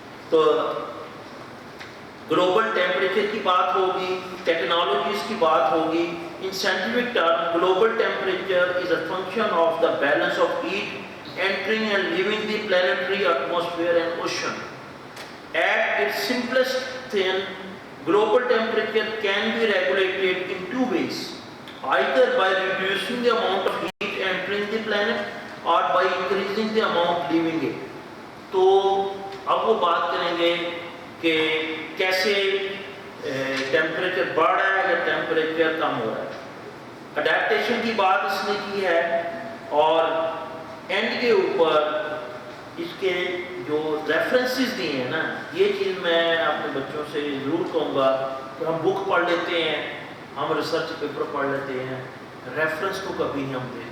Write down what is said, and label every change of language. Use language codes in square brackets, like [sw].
[ur] تو global temperature کی بات ہوگی، ٹیکنالوجیز کی بات ہوگی. [en] In scientific term global temperature is a function of the balance of heat entering and leaving the planetary atmosphere and ocean. At its simplest thing, global temperature can be regulated in two ways, either by reducing the amount of heat entering the planet or by increasing the amount leaving it. [ur] تو اب وہ بات کریں گے کہ کیسے temperature بڑھ رہا ہے یا ٹیمپریچر کم ہو رہا ہے. اڈیپٹیشن کی بات اس نے کی ہے. اور اینڈ کے اوپر اس کے جو ریفرنسز دیے ہیں نا، یہ چیز میں اپنے بچوں سے ضرور کہوں گا کہ ہم بک پڑھ لیتے ہیں، ہم ریسرچ پیپر پڑھ لیتے ہیں، ریفرنس کو کبھی نہیں ہم دیں.